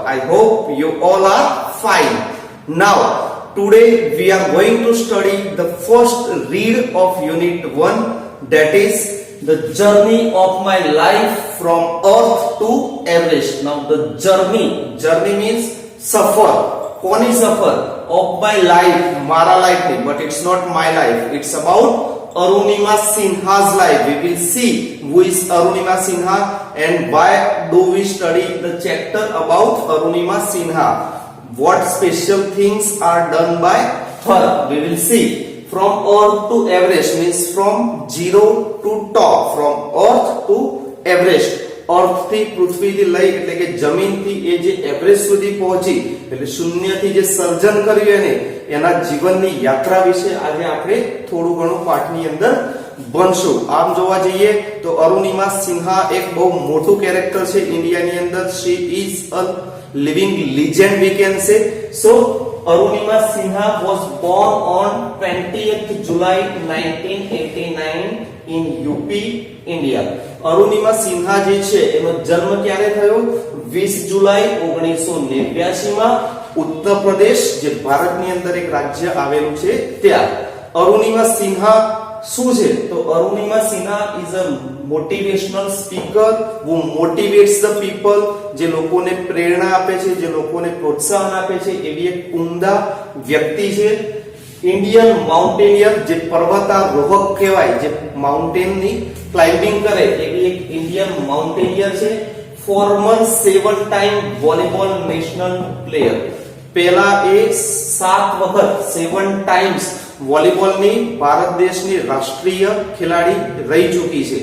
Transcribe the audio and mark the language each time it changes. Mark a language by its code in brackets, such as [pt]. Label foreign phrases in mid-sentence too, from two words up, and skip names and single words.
[en] I hope you all are fine. Now, today we are going to study the first read of unit 1, that is the journey of my life from earth to Everest. Now the journey means suffer. [gu] કોની સફર [en] of my life, [gu] મારા life ની, [en] but it's not my life, it's about Arunima Sinha's life. We will see who is Arunima Sinha and why do we study the chapter about Arunima Sinha, what special things are done by her. We will see. From earth to Everest means from zero to top, from earth to Everest. [gu] અર્થ થી પૃથ્વી થી લઈ એટલે કે જમીન થી એ જે એવરેસ્ટ સુધી પહોંચી એટલે શૂન્ય થી જે સર્જન કર્યું એને એના જીવનની યાત્રા વિશે આજે આપણે થોડું ઘણું પાઠની અંદર ભણશું. આમ જોવા જઈએ તો અરુણિમા સિન્હા એક બહુ મોટું કેરેક્ટર છે ઇન્ડિયાની અંદર. [en] she is a living legend we can say. So Arunima Sinha was born on 20th July 1989 in UP, India. [gu] અરુણિમા સિન્હા જે છે એનો જન્મ ક્યારે થયો? 20 જુલાઈ 1989 માં ઉત્તર પ્રદેશ જે ભારતની અંદર એક રાજ્ય આવેલું છે ત્યાં. અરુણિમા સિન્હા શું છે? તો [en] અરુણિમા સિન્હા is a motivational speaker who motivates the people, [gu] જે લોકોને પ્રેરણા આપે છે, જે લોકોને પ્રોત્સાહન આપે છે, એવી એક ઉમદા વ્યક્તિ છે. [en] Indian mountaineer, [gu] જે પર્વતારોહક કહેવાય, જે માઉન્ટેનની ક્લાઇમ્બિંગ કરે એવી એક [en] Indian mountaineer [gu] છે. [en] former 7 time volleyball national player, [gu] પહેલા એ 7 વખત [en] 7 times volleyballની [gu] ભારત દેશની રાષ્ટ્રીય ખેલાડી રહી ચૂકી છે.